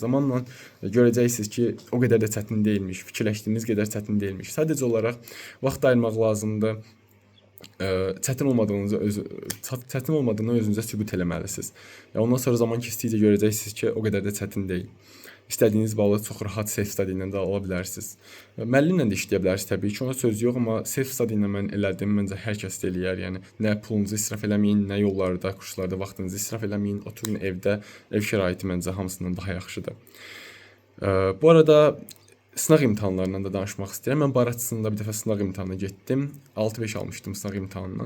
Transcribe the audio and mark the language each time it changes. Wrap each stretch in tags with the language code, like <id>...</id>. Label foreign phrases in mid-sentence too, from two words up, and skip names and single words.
<az>Zamanla görəcəksiniz ki, o qədər də çətin deyilmiş, fikirləşdiyiniz qədər çətin deyilmiş. Sadəcə olaraq vaxt ayırmaq lazımdır. Çətin olmadığını özünüzə sübut eləməlisiniz. Ondan sonra zaman keçdikcə görəcəksiniz ki, o qədər də çətin deyil. İstədiyiniz balı çox rahat self-study ilə də ala bilərsiniz. Müəllimlə də işləyə bilərsiniz təbii ki, ona söz yox, amma self-study ilə mən elədim, məncə hər kəs də eləyər. Yəni nə pulunuzu israf eləməyin, nə yollarda, kurslarda vaxtınızı israf eləməyin. Oturun evdə, ev şəraiti məncə hamısından daha yaxşıdır. Bu arada sınaq imtahanlarından da danışmaq istəyirəm. Mən Baratçısında bir dəfə sınaq imtahanına getdim. 6-5 almışdım sınaq imtahanından.</az>